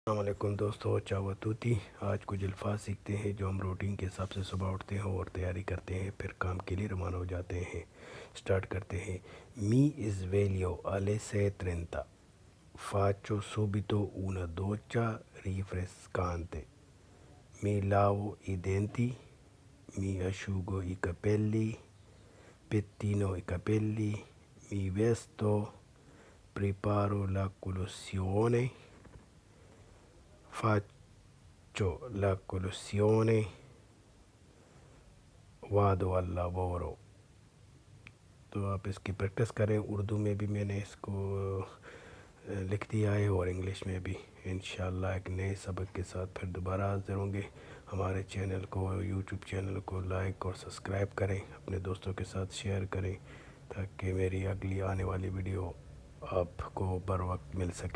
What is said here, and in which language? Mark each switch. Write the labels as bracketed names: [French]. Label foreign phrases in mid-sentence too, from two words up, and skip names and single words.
[Urdu] السلام علیکم دوستو، [Italian] ciao tutti. [Urdu] آج کچھ الفاظ سیکھتے ہیں جو ہم روٹین کے حساب سے صبح اٹھتے ہیں اور تیاری کرتے ہیں، پھر کام کے لیے روانہ ہو جاتے ہیں۔ سٹارٹ کرتے ہیں۔ [Italian] می sveglio alle 6:30 faccio subito una doccia rinfrescante, mi lavo i denti, mi asciugo i capelli, pettino i capelli, mi vesto, preparo la colazione, faccio la colazione, vado al lavoro۔ [Urdu] تو آپ اس کی پریکٹس کریں۔ اردو میں بھی میں نے اس کو لکھ دیا ہے اور انگلش میں بھی۔ انشاءاللہ ایک نئے سبق کے ساتھ پھر دوبارہ حاضر ہوں گے۔ ہمارے چینل کو، یوٹیوب چینل کو لائک اور سبسکرائب کریں، اپنے دوستوں کے ساتھ شیئر کریں تاکہ میری اگلی آنے والی ویڈیو آپ کو بر وقت مل سکے۔